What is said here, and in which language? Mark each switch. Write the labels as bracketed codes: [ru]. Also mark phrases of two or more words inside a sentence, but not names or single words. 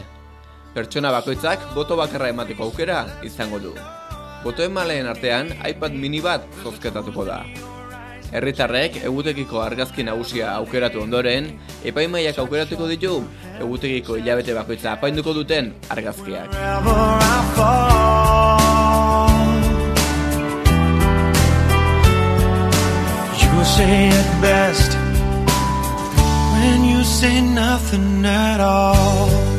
[eu] Pertsona bakoitzak boto bakarra emateko aukera izango du. Botoen maleen artean iPad mini bat zozketatuko da. Herritarrek egutegiko argazki nagusia aukeratu ondoren, epaimaiak aukeratuko ditu egutegiko hilabete bakoitza apainduko duten argazkiak. [en] You say it best when you say nothing at all.